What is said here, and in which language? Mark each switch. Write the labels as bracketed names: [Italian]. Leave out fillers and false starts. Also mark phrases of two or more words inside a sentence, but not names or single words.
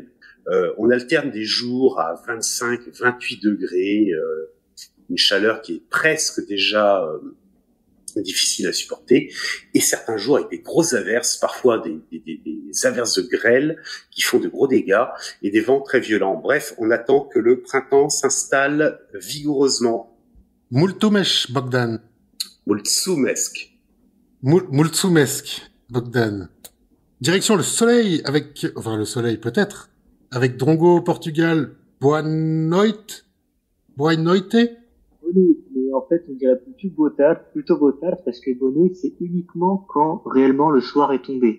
[French] On alterne des jours à 25, 28 degrés, une chaleur qui est presque déjà difficile à supporter, et certains jours avec des grosses averses, parfois des averses de grêle qui font de gros dégâts et des vents très violents. Bref, on attend que le printemps s'installe vigoureusement. [Romanian] Mulțumesc, Bogdan. Mulțumesc. Mulțumesc, Bogdan. [French] Direction le soleil le soleil peut-être, avec Drongo au Portugal. [Portuguese] Boa noite. Boa noite. [French] Bonus, mais en fait, on dirait plutôt Botard, parce que bonus, c'est uniquement quand réellement le soir est tombé.